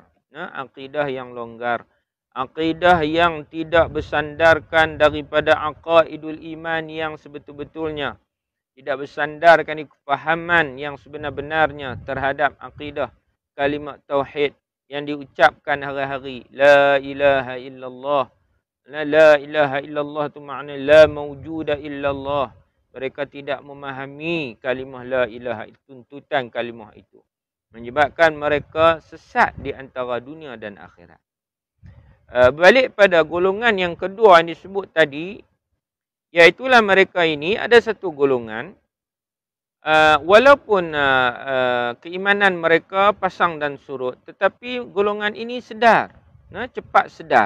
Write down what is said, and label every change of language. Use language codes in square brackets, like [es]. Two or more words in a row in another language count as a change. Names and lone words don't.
[ms] Akidah yang longgar. Akidah yang tidak bersandarkan daripada [ar] عقائد الإيمان [ms] yang sebetul-betulnya. Tidak bersandarkan di kefahaman yang sebenar-benarnya terhadap akidah kalimat tauhid yang diucapkan hari-hari. [ar] لا إله إلا الله. لا إله إلا الله [ms] tu makna [ar] لا موجود إلا الله. [ms] Mereka tidak memahami kalimah [ar] لا إله [ms] itu, tuntutan kalimah itu. Menyebabkan mereka sesat di antara dunia dan akhirat. Balik pada golongan yang kedua yang disebut tadi, iaitulah mereka ini ada satu golongan, walaupun keimanan mereka pasang dan surut, tetapi golongan ini sedar, cepat sedar.